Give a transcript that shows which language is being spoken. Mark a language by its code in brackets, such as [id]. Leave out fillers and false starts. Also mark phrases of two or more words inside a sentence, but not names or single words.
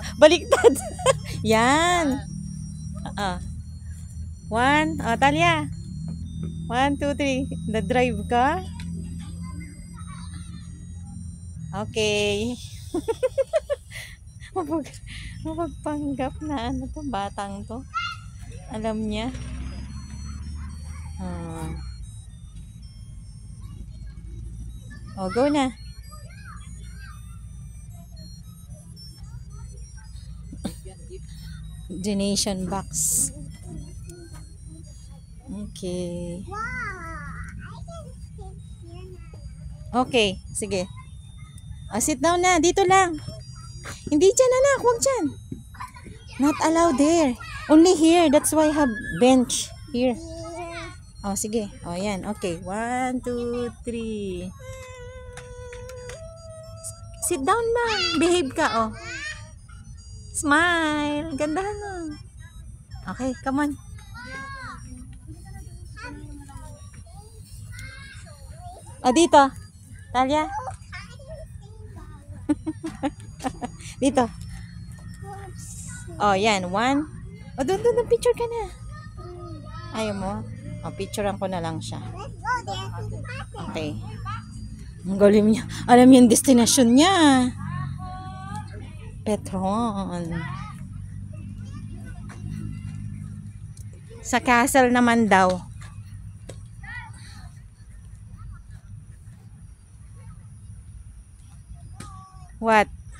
[tl] Baliktad. Yan. One. O, Talia. 1, 2, 3. Na-drive ka? Okay. Mapagpanggap na ano to, batang to. Alam niya. Oh, go na. [en] Donation box. Okay. Wow! I can sit here now. [tl] Okay, sige. [en] Sit down [tl] na. Dito lang. Hindi dyan, anak. Huwag dyan. [en] Not allowed there. Only here. That's why I have bench. Here. [tl] Oh, sige. Oh, yan. Okay. 1, 2, 3. [en] Sit down [tl] lang. Behave ka, oh. Smile. Gandahan mo. [en] Okay, come on. [tl] Oh, dito. Talia. Dito. Oh, yan. 1. Oh, doon. Picture ka na. Ayaw mo? Oh, picturean ko na lang siya. [en] Let's go there. [tl] Okay. Ang galing niya. Alam niya yung destination niya. Petron. Sa castle naman daw. [en] What?